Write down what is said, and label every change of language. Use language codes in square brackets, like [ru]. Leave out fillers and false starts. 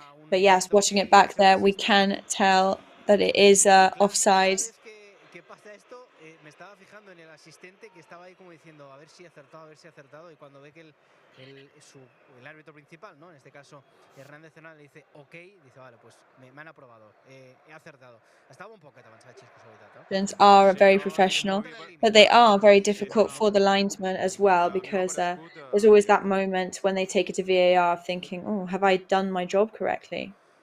[en] But yes, watching it back there, we can tell that it is offside. [es] Que pasa esto, me estaba fijando en el asistente que estaba ahí como diciendo a ver si he acertado, y cuando ve que el árbitro principal, ¿no? En este caso Hernández Zonal, le dice ok, dice vale, pues me han aprobado, he acertado. [ca] Estava un poquet avançat Xisco Suavitat, [en] are very professional, but they are very difficult for the linesman as well, because there's always that moment when they take it to VAR thinking, oh, have I done my job correctly?